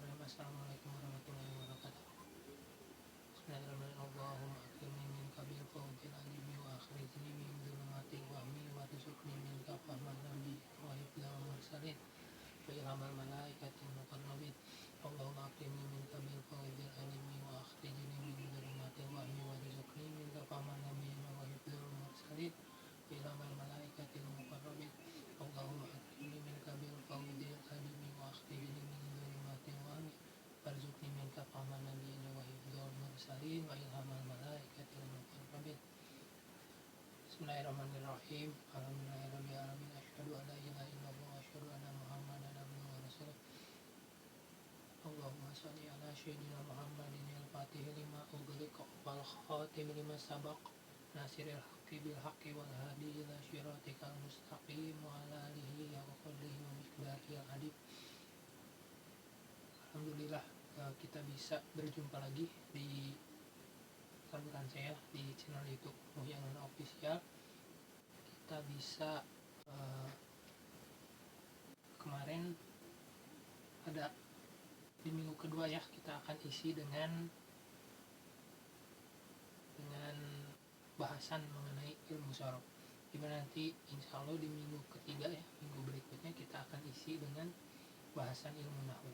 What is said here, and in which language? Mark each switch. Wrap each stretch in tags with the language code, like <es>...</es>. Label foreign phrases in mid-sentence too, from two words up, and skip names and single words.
<ar>السلام عليكم ورحمة الله وبركاته. بسم الله الرحمن الرحيم. اللهم أكرمني منك بالفضل العليم وأخرجني من ظلمات الوهم وارزقني منك فهم النبي وحفظ المرسلين وإلهام الملائكة المقربين. اللهم أكرمني منك بالفضل العليم وأخرجني من ظلمات الوهم وارزقني منك فهم النبي وحفظ المرسلين وإلهام الملائكة المقربين. اللهم أكرمني منك بالفضل العليم وأخرجني من ظلمات الوهم وارزقني منك فهم النبيين وحفظ المرسلين وإلهام الملائكة المقربين. بسم الله الرحمن الرحيم. الحمد لله رب العالمين. أشهد أن لا إله إلا الله وأشهد أن محمدا عبده ورسوله. اللهم صل على سيدنا محمد الفاتح لما أغلق والخاتم لما سبق ناصر الحق بالحق والهادي إلى صراطك المستقيم وعلى آله وقدره ومقدار الأديب.</ar> <id>Alhamdulillah kita bisa berjumpa lagi di saluran saya di channel YouTube Muhyanan Official. Kita bisa kemarin ada di minggu kedua ya, kita akan isi dengan bahasan mengenai ilmu sorof, dimana nanti</id> <ar>إن شاء الله</ar> <id>di minggu ketiga ya, minggu berikutnya kita akan isi dengan bahasan ilmu nahwu.</id>